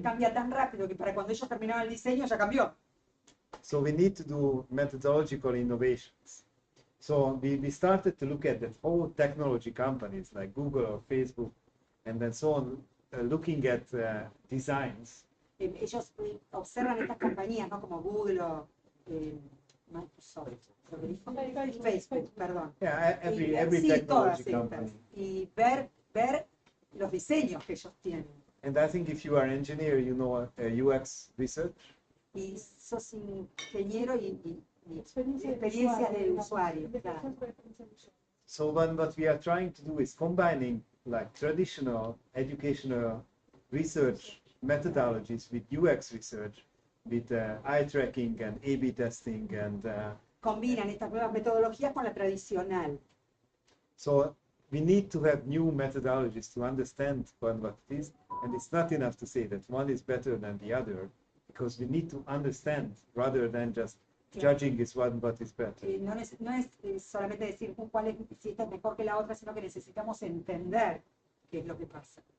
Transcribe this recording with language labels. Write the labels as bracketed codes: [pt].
[es] Cambia tan rápido que para cuando ellos terminaron el diseño ya cambió. [en] So we need to do methodological innovations. So we started to look at the whole technology companies like Google or Facebook and then so on, looking at designs. [es] Ellos observan estas compañías, ¿no? Como Google o Microsoft. Facebook, perdón. [en] Yeah, every technology company. [es] Y ver los diseños que ellos tienen. [en] And I think if you are an engineer, you know UX research. [es] Y sos ingeniero y experiencia del usuario. Claro. [en] So what we are trying to do is combining like traditional educational research methodologies with UX research, with eye tracking and A/B testing and [es] combinan estas nuevas metodologías con la tradicional. [en] so we need to have new methodologies to understand what it is, and it's not enough to say that one is better than the other, because we need to understand rather than just judging is what is better. [es] No es solamente decir cuál es, si esta es mejor que la otra, sino que necesitamos entender qué es lo que pasa.